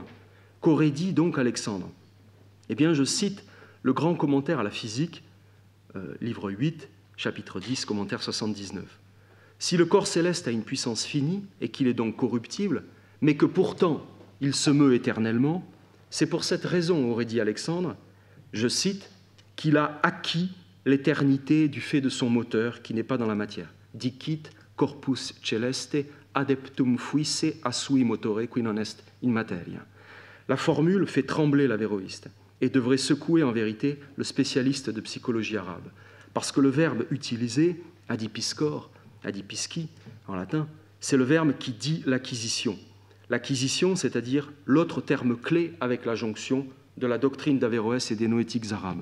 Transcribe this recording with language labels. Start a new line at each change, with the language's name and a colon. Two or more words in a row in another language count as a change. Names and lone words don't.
French: Qu'aurait dit donc Alexandre? Eh bien, je cite le grand commentaire à la physique, livre 8, chapitre 10, commentaire 79. Si le corps céleste a une puissance finie et qu'il est donc corruptible, mais que pourtant il se meut éternellement, c'est pour cette raison, aurait dit Alexandre, je cite, qu'il a acquis l'éternité du fait de son moteur qui n'est pas dans la matière.
Latin: Dicit corpus celeste adeptum fuisse a sui motore qui non est in materia.
French: La formule fait trembler l'avéroïste et devrait secouer en vérité le spécialiste de psychologie arabe, parce que le verbe utilisé,
Latin: adipiskor, adipiski
French: en latin, c'est le verbe qui dit l'acquisition. L'acquisition, c'est-à-dire l'autre terme clé avec la jonction de la doctrine d'Averroès et des noétiques arabes.